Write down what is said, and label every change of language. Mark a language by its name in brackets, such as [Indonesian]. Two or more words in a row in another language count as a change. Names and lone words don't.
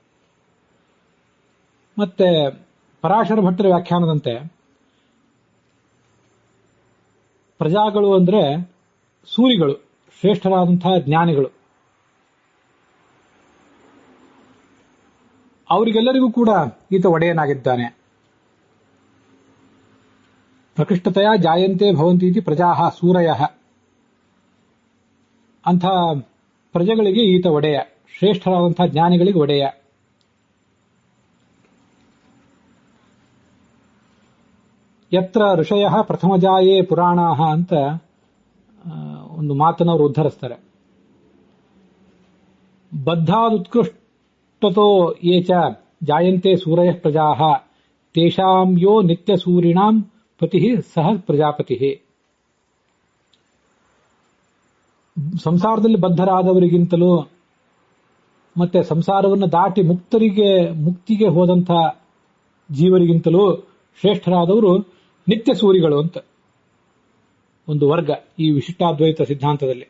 [Kannada] ಮತ್ತೆ ಪರಾಶರ ಭಟ್ಟರ ವ್ಯಾಖ್ಯಾನದಂತೆ ಪ್ರಜಾಗಳು ಅಂದ್ರೆ ಸೂರಿಗಳು, ಶ್ರೇಷ್ಠರಾದಂತಹ ಜ್ಞಾನಿಗಳು. ಅವರಿಗೆಲ್ಲರಿಗೂ ಕೂಡ ಈತ ಒಡೆಯನಾಗಿದ್ದಾನೆ. [Sanskrit] ಪ್ರಕೃಷ್ಟತೆಯ ಜಾಯಂತೆ ಭವಂತಿ ಇತಿ ಪ್ರಜಾಹ ಸೂರಯಃ. [Kannada] ಅಂಥ ಪ್ರಜೆಗಳಿಗೆ ಈತ ಒಡೆಯ, ಶ್ರೇಷ್ಠರಾದಂತಹ ಜ್ಞಾನಿಗಳಿಗೆ ಒಡೆಯ. [Sanskrit] ಯತ್ರ ಋಷಯಃ ಪ್ರಥಮಜಾಯೇ ಪುರಾಣಾಹ [Kannada] ಅಂತ ಒಂದು ಮಾತನ್ನು ಅವರು ಉದ್ಧರಿಸ್ತಾರೆ. [Sanskrit] ಬದ್ಧಾದುತ್ಕೃಷ್ಟತೋ ಯೇ ಚ ಜಾಯಂತೆ ಸೂರಯಃ ಪ್ರಜಾಃ ತೇಷಾಂ ಯೋ ನಿತ್ಯ ಸೂರಿಣಾಂ ಪತಿ ಸಹ ಪ್ರಜಾಪತಿ. [Kannada] ಸಂಸಾರದಲ್ಲಿ ಬದ್ಧರಾದವರಿಗಿಂತಲೂ ಮತ್ತೆ ಸಂಸಾರವನ್ನು ದಾಟಿ ಮುಕ್ತಿಗೆ ಹೋದಂಥ ಜೀವರಿಗಿಂತಲೂ ಶ್ರೇಷ್ಠರಾದವರು ನಿತ್ಯ ಸೂರಿಗಳು ಅಂತ ಒಂದು ವರ್ಗ ಈ ವಿಶಿಷ್ಟಾದ್ವೈತ ಸಿದ್ಧಾಂತದಲ್ಲಿ.